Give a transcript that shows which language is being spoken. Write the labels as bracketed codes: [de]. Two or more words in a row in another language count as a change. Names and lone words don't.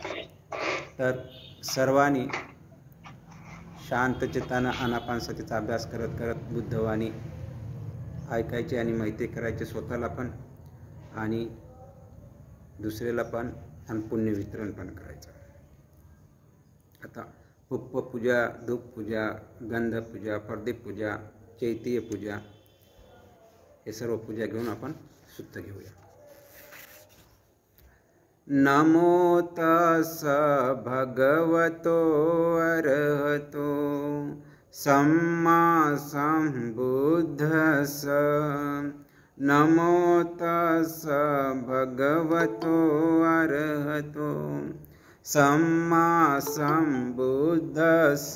[mr] तर सर्वांनी शांत चित्तानं आनापानसतीचा अभ्यास करत करत बुद्धवाणी ऐकायची आणि माहिती करायची स्वतःला पण आणि दुसऱ्याला पण, आणि पुण्य वितरण पण करायचं. आता पुष्पपूजा, धूपपूजा, गंधपूजा, प्रदीप पूजा, चैतीय पूजा हे सर्व पूजा घेऊन आपण सुत्त घेऊया. [pi] नमो तस् भगवतो अरहतो सम्मा सम्बुद्धस्स. नमो तस् भगवतो अरहतो सम्मा सम्बुद्धस्स.